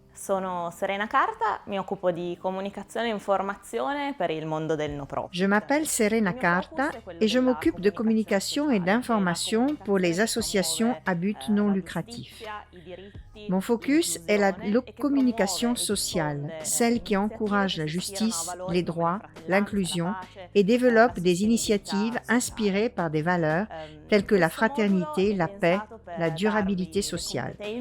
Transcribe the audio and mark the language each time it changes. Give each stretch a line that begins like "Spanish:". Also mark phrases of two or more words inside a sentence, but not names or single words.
Italian: Sono Serena Carta, mi occupo di comunicazione e informazione per il mondo del
English: no profit.
French: Je m'appelle Serena Carta et je m'occupe de communication et d'information pour les associations à but non lucratif. Mon focus est la communication sociale, celle qui encourage la justice, les droits, l'inclusion et développe des initiatives inspirées par des valeurs telles que la fraternité, la paix, la durabilité sociale.